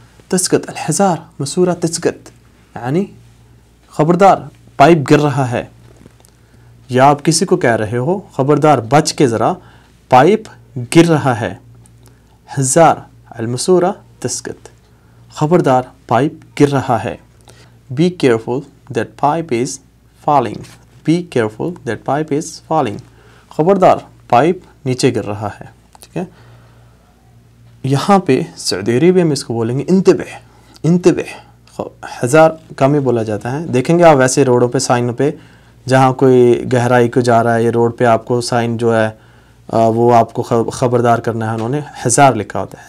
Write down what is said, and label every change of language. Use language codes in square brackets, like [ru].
[ar] تسقط الحذار مسورہ تسقط, [ur] یعنی خبردار پائپ گر رہا ہے, یا آپ کسی کو کہہ رہے ہو خبردار بچ کے ذرا پائپ گر رہا ہے. [ar] حذار المسورہ تسقط, [ur] خبردار پائپ گر رہا ہے. [en] Be careful that pipe is falling. Be careful that pipe is falling. [ur] خبردار پائپ نیچے گر رہا ہے. ٹھیک ہے یہاں پہ سعودی عربیہ میں اس کو بولیں گے انتبہ. انتبہ ہزار کم ہی بولا جاتا ہے. دیکھیں گے آپ ویسے روڈوں پہ سائن پہ جہاں کوئی گہرائی کو جا رہا ہے, یہ روڈ پہ آپ کو سائن جو ہے وہ آپ کو خبردار کرنا ہے, انہوں نے حذار لکھا ہوتا ہے.